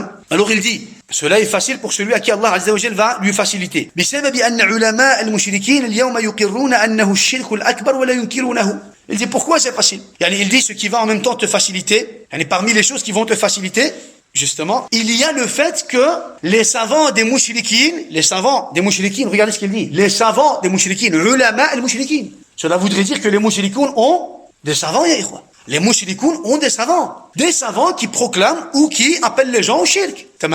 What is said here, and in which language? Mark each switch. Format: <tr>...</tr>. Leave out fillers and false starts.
<fr>Alors il dit, cela est facile pour celui à qui Allah Azza wa Jal va lui faciliter.</fr> <ar>بسبب أن علماء المشركين اليوم يقرون أنه الشرك الأكبر ولا ينكرونه.</ar> <fr>Il dit pourquoi c'est facile? Il dit ce qui va en même temps te faciliter. Parmi les choses qui vont te faciliter, justement, il y a le fait que les savants des mouchriquines, regardez ce qu'il dit, les savants des mouchriquines, ulama al-mouchriquines. Cela voudrait dire que les mouchrikoun ont des savants, ya ikhwa. Les mouchrikoun ont des savants qui proclament ou qui appellent les gens au shirk.</fr>